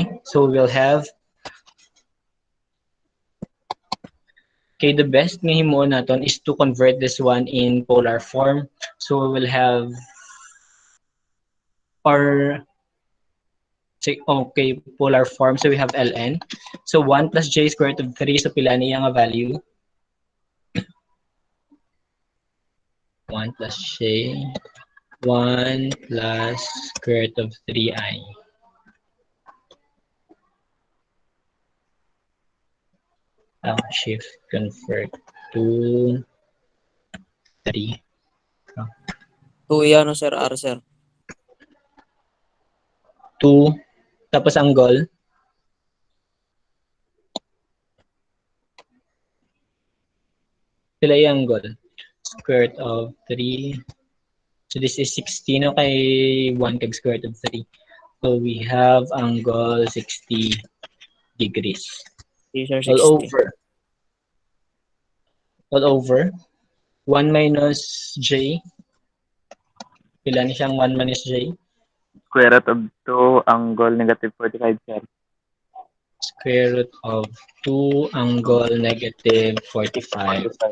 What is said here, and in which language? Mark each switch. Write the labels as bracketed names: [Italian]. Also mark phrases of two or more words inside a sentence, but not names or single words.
[English] So we'll have, okay, the best [Hiligaynon] nga himuon naton [English] is to convert this one in polar form. So we will have, or okay, polar form. So we have ln. So 1 plus j square root of 3. [Hiligaynon] So pila niya nga value? [English] 1 plus j, 1 plus square root of 3i. Shift convert to 3. 2 yan, sir, R, sir. [Filipino] 2, tapos angle. Sila yung angle. [English] Square root of 3. So this is 16, okay, 1 kag square root of 3. So we have angle 60 degrees. These are All 60. over 1 minus j. [Filipino] Ilan siyang [English] 1 minus j? Square root of 2 angle negative 45, sir. Square root of 2 angle negative 45 45.